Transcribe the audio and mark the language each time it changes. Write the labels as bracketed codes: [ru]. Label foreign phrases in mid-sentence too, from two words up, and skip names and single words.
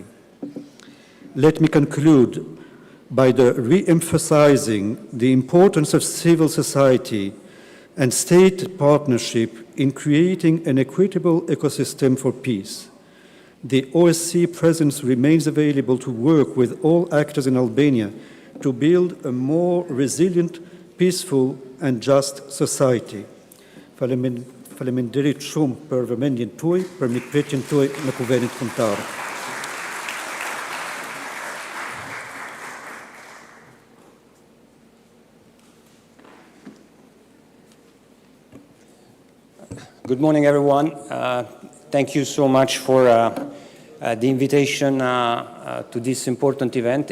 [en] Let me conclude by re-emphasizing the importance of civil society and state partnership in creating an equitable ecosystem for peace. The OSCE presence remains available to work with all actors in Albania to build a more resilient, peaceful and just society. [sq] Faleminderit shumë për vëmendjen tuaj, për mikpritjen tuaj në Kuvenit Kombëtar. [en] Good morning, everyone. Thank you so much for the invitation to this important event.